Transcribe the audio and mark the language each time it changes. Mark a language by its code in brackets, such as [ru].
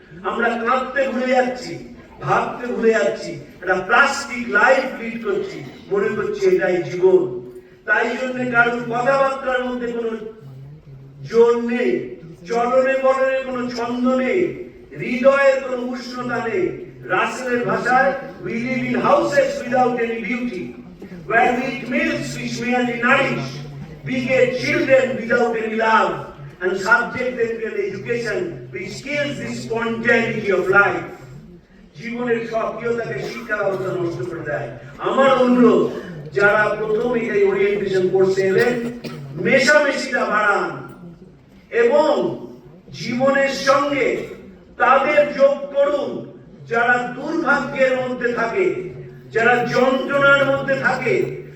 [bn] আমরা কাঁদতে ভুলে যাচ্ছি, ভাবতে ভুলে যাচ্ছি, একটা প্লাস্টিক লাইফ লিড করছি, মনে করছি এটাই জীবন। তাই জন্য কারোর কথাবার্তার মধ্যে কোনো জোর নেই, চলনে বলনে কোনো ছন্দ নেই, হৃদয়ের কোনো উষ্ণতা নেই। রাসেলের ভাষায়, [en] we live in houses without any beauty, where we eat meals which merely nourish, we get children without any love, and subject them to an education which kills the spontaneity of life. [bn] জীবনের সক্রিয়তাকে শিক্ষা ব্যবস্থা নষ্ট করে দেয়। আমার অনুরোধ, যারা প্রথম এই ওরিয়েন্টেশন কোর্সে এলেন, মেশামেশিটা বাড়ান এবং জীবনের সঙ্গে তাদের যোগ করুন যারা দুর্ভাগ্যের মধ্যে থাকে, যারা যন্ত্রণার মধ্যে থাকে।